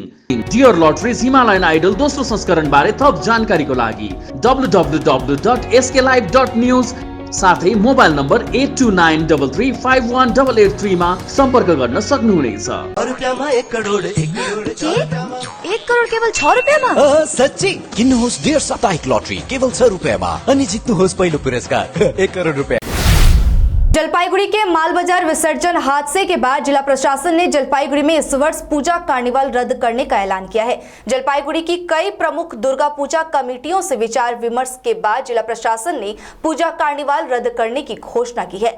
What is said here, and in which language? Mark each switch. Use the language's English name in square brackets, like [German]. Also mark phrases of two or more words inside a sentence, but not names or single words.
[Nepali] डियर लटरिज हिमालयन आइडल दोस्रो संस्करण बारे थप जानकारीको लागि www.sklive.news साथै मोबाइल नम्बर 8293351883 मा सम्पर्क गर्न सक्नुहुनेछ। एक करोड केवल 6 रुपैयाँमा? सच्ची किन्नुहोस् डियर साप्ताहिक लटरी केवल 6 रुपैयाँमा अनि जित्नुहोस् पहिलो पुरस्कार 1 करोड रुपैयाँ। [Hindi] जलपाईगुड़ी के मालबाजार विसर्जन हादसे के बाद जिला प्रशासन ने जलपाईगुड़ी में इस वर्ष पूजा कार्निवाल रद्द करने का ऐलान किया है। जलपाईगुड़ी की कई प्रमुख दुर्गा पूजा कमेटियों से विचार विमर्श के बाद जिला प्रशासन ने पूजा कार्निवाल रद्द करने की घोषणा की है।